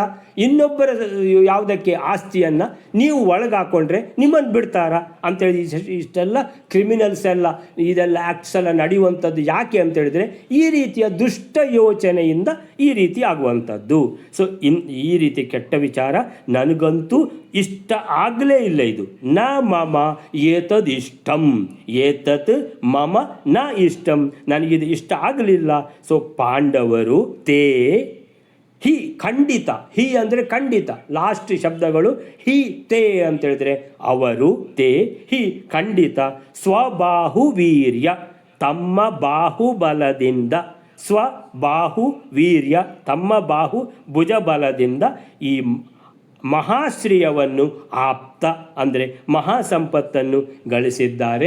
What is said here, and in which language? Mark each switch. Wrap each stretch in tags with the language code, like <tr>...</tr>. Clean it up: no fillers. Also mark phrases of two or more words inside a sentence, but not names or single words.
<kn>ಇನ್ನೊಬ್ಬರ ಯಾವುದಕ್ಕೆ ಆಸ್ತಿಯನ್ನು ನೀವು ಒಳಗಾಕೊಂಡ್ರೆ ನಿಮ್ಮನ್ನು ಬಿಡ್ತಾರಾ ಅಂತೇಳಿ ಇಷ್ಟೆಲ್ಲ ಕ್ರಿಮಿನಲ್ಸ್ ಎಲ್ಲ ಇದೆಲ್ಲ ಆ್ಯಕ್ಟ್ಸ್ ಎಲ್ಲ ನಡೆಯುವಂಥದ್ದು ಯಾಕೆ ಅಂತೇಳಿದರೆ ಈ ರೀತಿಯ ದುಷ್ಟ ಯೋಚನೆಯಿಂದ ಈ ರೀತಿ ಆಗುವಂಥದ್ದು. ಸೊ ಈ ರೀತಿ ಕೆಟ್ಟ ವಿಚಾರ ನನಗಂತೂ ಇಷ್ಟ ಆಗಲೇ ಇಲ್ಲ.</kn> <sa>ಇದು ನ ಮಮ ಏತದ್ ಇಷ್ಟಂ, ಏತತ್ ಮಮ ನ ಇಷ್ಟಂ,</sa> <kn>ನನಗಿದು ಇಷ್ಟ ಆಗಲಿಲ್ಲ. ಸೊ ಪಾಂಡವರು</kn> <sa>ತೇ ಹಿ,</sa> <kn>ಖಂಡಿತ, ಹಿ ಅಂದರೆ ಖಂಡಿತ, ಲಾಸ್ಟ್ ಶಬ್ದಗಳು</kn> <sa>ಹಿ ತೇ</sa> <kn>ಅಂತೇಳಿದ್ರೆ ಅವರು,</kn> <sa>ತೇ ಹಿ</sa> <kn>ಖಂಡಿತ, ಸ್ವಬಾಹುವೀರ್ಯ ತಮ್ಮ ಬಾಹುಬಲದಿಂದ, ಸ್ವಬಾಹುವೀರ್ಯ ತಮ್ಮ ಬಾಹು ಭುಜಬಲದಿಂದ ಈ ಮಹಾಶ್ರೀಯವನ್ನು ಆಪ್ತ ಅಂದರೆ ಮಹಾಸಂಪತ್ತನ್ನು ಗಳಿಸಿದ್ದಾರೆ.</kn>